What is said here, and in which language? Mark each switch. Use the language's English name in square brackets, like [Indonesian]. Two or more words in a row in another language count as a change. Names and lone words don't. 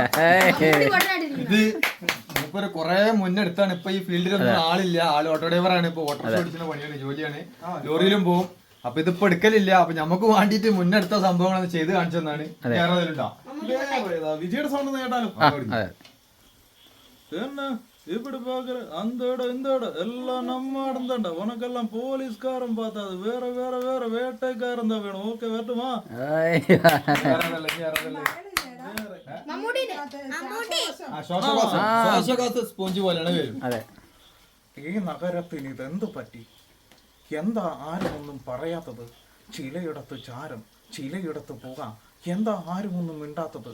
[Malayalam] ഇത് മൂപ്പര് കൊറേ മുന്നെടുത്താണ്. ഇപ്പൊ ഈ ഫീൽഡിലൊന്നും ആളില്ല. ആള് ഓട്ടോ ഡ്രൈവറാണ്. ഇപ്പൊ ഓട്ടോ ഓടിക്കുന്ന പണിയാണ്, ജോലിയാണ്. ലോറിയിലും പോവും. അപ്പൊ ഇതിപ്പോ എടുക്കലില്ല. അപ്പൊ നമുക്ക് വേണ്ടിട്ട് മുന്നെടുത്ത സംഭവങ്ങളൊന്നും ചെയ്ത് കാണിച്ചെന്നാണ്. വിജയുടെ സൗണ്ട് കേട്ടാലും [Tamil] இப்படி பாக்குற அந்த இடம் இந்த இடம் எல்லாம் நம்ம இடம் தான்டா. உனக்கெல்லாம் போலீஸ்காரன் பார்த்தாது வேற வேற வேற வேட்டைக்காரன் தான் வேணும். ஓகே வரட்டுமா? [Malayalam] സ്പോഞ്ച് പോലെയാണ് വരും. ഈ നഗരത്തിന് ഇതെന്ത് പറ്റി? എന്താ ആരുമൊന്നും പറയാത്തത്? ചിലയിടത്ത് ചാരം, ചിലയിടത്ത് പുക. എന്താ ആരുമൊന്നും മിണ്ടാത്തത്?